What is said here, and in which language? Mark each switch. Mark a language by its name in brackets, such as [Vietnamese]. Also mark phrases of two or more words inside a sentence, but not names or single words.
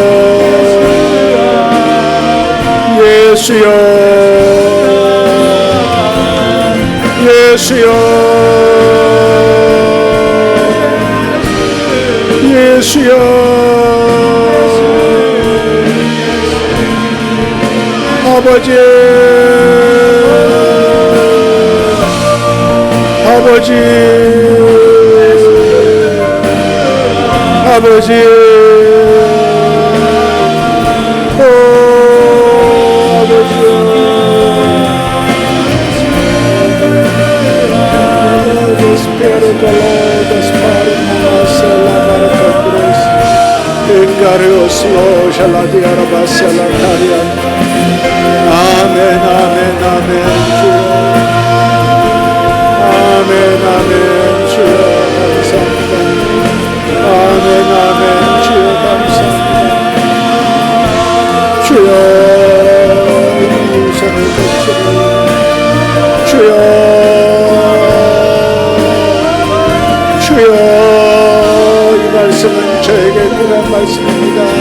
[Korean] 예수여 예수여 예수여 아버지 아버지 아버지 오 아버지 [English] The Spirit of the Lord is pouring on us la barakatros Ingarios lo shaladiara basela karia Amen amen amen [Korean] 아멘 아멘 주여 감사합니다 아멘 아멘 주여 감사합니다 주여 우선을 거치고 주여 주여 이 말씀은 저에게 그런 말씀입니다